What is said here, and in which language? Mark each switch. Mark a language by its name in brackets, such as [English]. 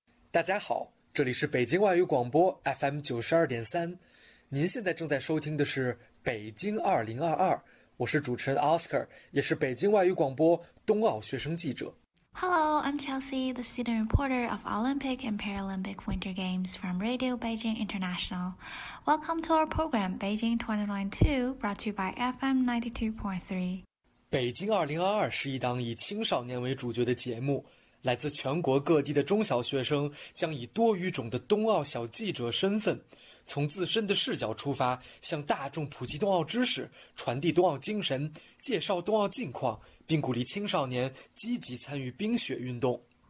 [Chinese] 大家好，这里是北京外语广播 FM92.3，您现在正在收听的是北京2022，我是主持人 Oscar， 也是北京外语广播冬奥学生记者。 [English] Hello, I'm Chelsea, the student reporter of Olympic and Paralympic Winter Games from Radio Beijing International. Welcome to our program, Beijing 2022, brought to you by FM 92.3. [Chinese] 北京2022是一档以青少年为主角的节目，来自全国各地的中小学生将以多语种的冬奥小记者身份，从自身的视角出发，向大众普及冬奥知识，传递冬奥精神，介绍冬奥近况，并鼓励青少年积极参与冰雪运动。